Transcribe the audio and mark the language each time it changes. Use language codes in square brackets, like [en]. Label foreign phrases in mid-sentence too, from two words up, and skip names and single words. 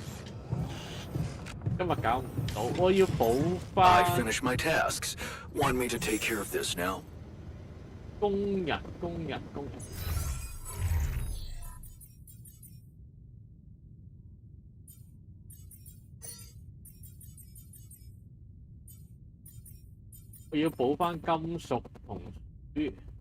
[yue] 今日搞唔到，我要補 [en] I [yue] 翻 [en] finished my tasks. Want me to take care of this now? [yue] 工人。我要補翻金屬同書。